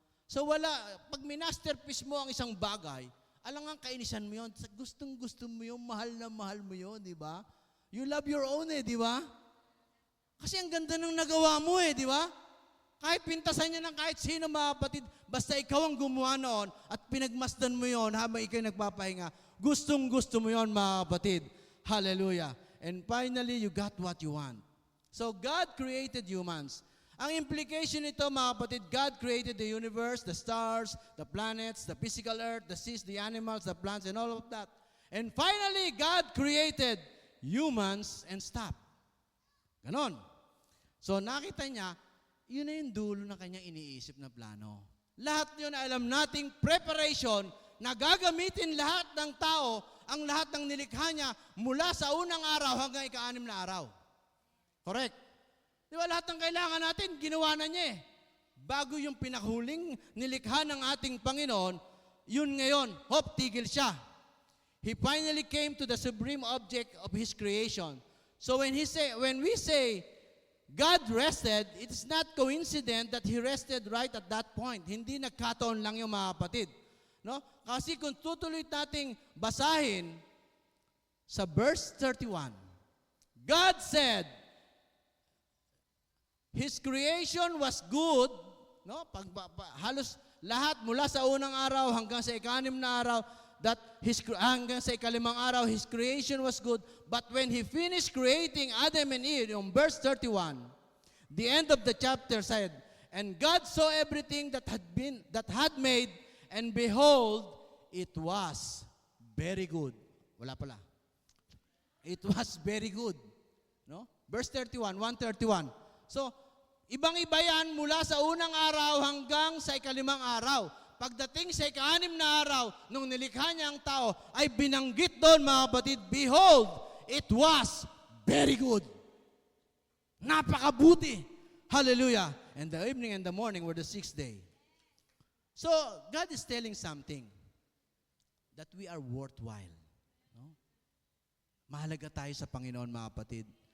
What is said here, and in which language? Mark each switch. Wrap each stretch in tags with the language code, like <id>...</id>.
<tl>So pag minasterpiece mo ang isang bagay, alangang kainisan mo yun, gustong-gusto mo yun, mahal na mahal mo yun, di ba?</tl> <en>You love your own</en> <tl>eh, di ba? Kasi ang ganda ng nagawa mo eh, di ba? Kahit pintasan niya ng kahit sino, mga kapatid, basta ikaw ang gumawa noon at pinagmasdan mo yon habang ikaw nagpapahinga, gustong-gusto mo yon, mga kapatid.</tl> <en>Hallelujah. And finally, you got what you want. So God created humans.</en> <tl>Ang implication nito, mga kapatid,</tl> <en>God created the universe, the stars, the planets, the physical earth, the seas, the animals, the plants, and all of that. And finally, God created humans and stopped.</en> <tl>Ganon. So nakita niya, yun na yung dulo ng kanyang iniisip na plano. Lahat yun na alam nating preparation na gagamitin lahat ng tao, ang lahat ng nilikha niya mula sa unang araw hanggang ika-6 na araw. Correct? Di ba lahat ng kailangan natin, ginawa na niya eh. Bago yung pinahuling nilikha ng ating Panginoon, yun ngayon, tigil siya.</tl> <en>He finally came to the supreme object of His creation. So when we say, God rested, it is not coincident that He rested right at that point.</en> <tl>Hindi nagkataon lang yung, mga kapatid. No? Kasi kung tutuloy nating basahin sa verse 31,</tl> <en>God said, His creation was good,</en> <tl>no? Halos lahat mula sa unang araw hanggang sa ika-6 na araw, hanggang sa ika-5 araw,</tl> <en>His creation was good. But when He finished creating Adam and Eve,</en> <tl>yung verse 31,</tl> <en>the end of the chapter said, and God saw everything that had made, and behold, it was very good.</en> <tl>Wala pala.</tl> <en>It was very good. No? Verse 31, 131.</en> <tl>So, ibang-iba yan mula sa unang araw hanggang sa ika-5 araw. Pagdating sa ika-6 na araw, nung nilikha niya ang tao, ay binanggit doon, mga kapatid,</tl> <en>behold, it was very good.</en> <tl>Napakabuti.</tl> <en>Hallelujah. And the evening and the morning were the 6th day. So, God is telling something that we are worthwhile. No?</en> <tl>Mahalaga tayo sa Panginoon, mga kapatid.</tl>